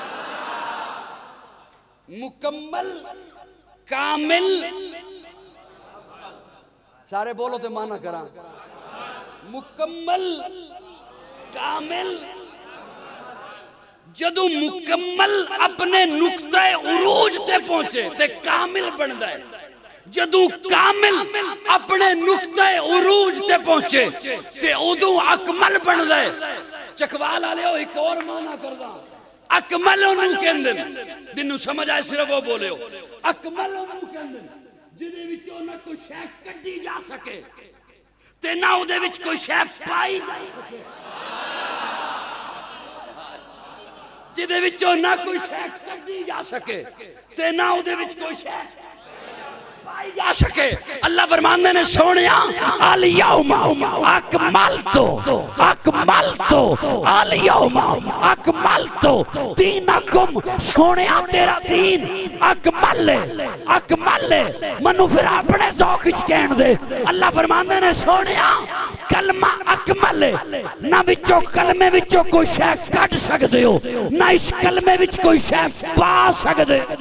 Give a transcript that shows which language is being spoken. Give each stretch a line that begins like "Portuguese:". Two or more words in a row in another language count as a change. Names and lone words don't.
Punjabi: مکمل کامل، سارے بولو تو معنی کراں. مکمل کامل، جدوں مکمل اپنے نکتے عروج تے پہنچے تے کامل بندا ہے. جدوں کامل اپنے نکتے عروج تے پہنچے تے اودوں اکمل بن گئے. چکوال والے ہو اک اور معنی کردا اکمل اوہنوں کہندے جنہوں سمجھ آئے صرف او بولے ہو اکمل اوہنوں کہندے جہدے وچوں ناں کوئی شے کڈھی جا سکے تے ناں اوہدے وچ کوئی شے پائی جا سکے، جہدے وچوں ناں کوئی شے کڈھی جا سکے تے ناں اوہدے وچ کوئی شے پائی جا سکے. اللہ فرماندے نے سوہنیا
Arabic: اليوم أكملت اليوم أكملت دينكم,
Punjabi: سوہنیا تیرا دین اکمل ہے. مینوں فیر اپنے ذوق وچ کہن دے۔ اللہ فرماندے نے سوہنیا کلمہ اکمل ہے، ناں وچوں کلمے وچوں کوئی شے کڈھ سکدے ہو ناں اس کلمے وچ کوئی شے پا سکدے.